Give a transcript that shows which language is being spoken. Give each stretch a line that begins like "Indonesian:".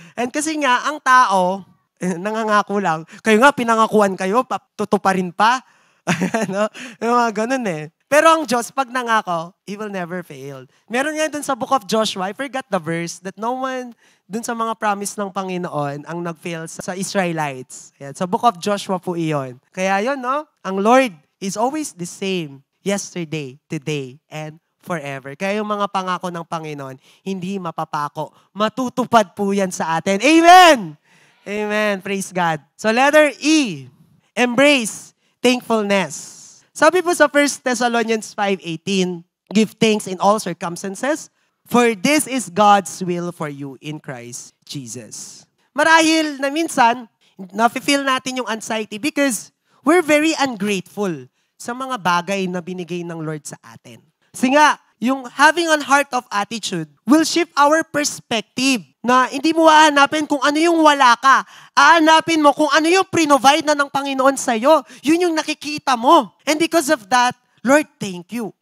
Filipino: And kasi nga, ang tao, nangangako lang. Kayo nga, pinangakuan kayo, tutuparin pa. No? Yung mga ganun Pero ang Diyos, pag nangako,
English: He will never fail.
Filipino: Meron nga dun sa book of Joshua,
English: I forgot the verse,
Filipino: that no one dun sa mga promise ng Panginoon ang nag-fail sa Israelites. Ayan, sa book of Joshua po iyon. Kaya yun, no?
English: Ang Lord is always the same, yesterday, today, and forever.
Filipino: Kaya yung mga pangako ng Panginoon, hindi mapapako. Matutupad po yan sa atin. Amen! Amen. Praise God.
English: So letter E, embrace thankfulness. Sabi po sa 1 Thessalonians 5:18, give thanks in all circumstances, for this is God's will for you in Christ Jesus.
Filipino: Marahil na minsan, nafe-feel natin yung anxiety
English: because we're very ungrateful
Filipino: sa mga bagay na binigay ng Lord sa atin. Kasi nga, yung having a heart of attitude will shift our perspective na hindi mo hahanapin kung ano yung wala ka. Hahanapin mo kung ano yung pre-provide na ng Panginoon sa'yo. Yun yung nakikita mo.
English: And because of that, Lord, thank you.